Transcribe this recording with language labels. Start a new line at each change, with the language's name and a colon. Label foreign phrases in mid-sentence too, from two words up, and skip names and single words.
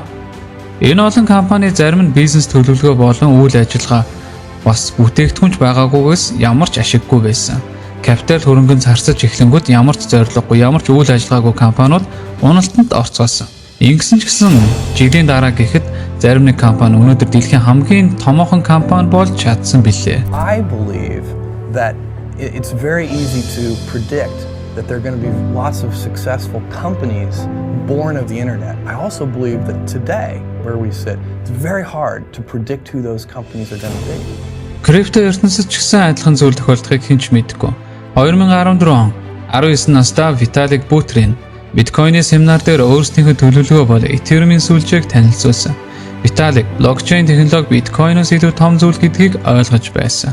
Mongolian: Энэ олон компани зарим нь бизнес төлөвлөгөө болон үйл ажиллагаа бас бүтээгдэхүүнч байгаагүйгээс ямар ч ашиггүй байсан. Капитал хөрөнгөнд зарцаж эхлэнгүүт ямар ч зорилгогүй, ямар ч үйл ажиллагаагүй компаниуд уналтанд орцгоосон. Ингэсэн ч гэсэн жилийн дараа гэхэд зарим нэг компани өнөөдөр дэлхийн хамгийн томоохон компани болж чадсан билээ.
English: I believe that it's very easy to predict that there are going to be lots of successful companies born of the internet. I also believe that today, where we sit, it's very hard to predict who those companies are going to be.
Mongolian: Крипто ертөнцид ч гэсэн адилхан зүйл тохиолдохыг хэн ч мэдэхгүй. 2014 он 19 настай Виталик Бутерин биткойны семинар дээр өөрсдийнхөө төлөвлөгөө бол Ethereum-ийн сүлжээг танилцуулсан. Виталик блокчейн технологи биткойноос илүү том зүйл гэдгийг ойлгож байсан.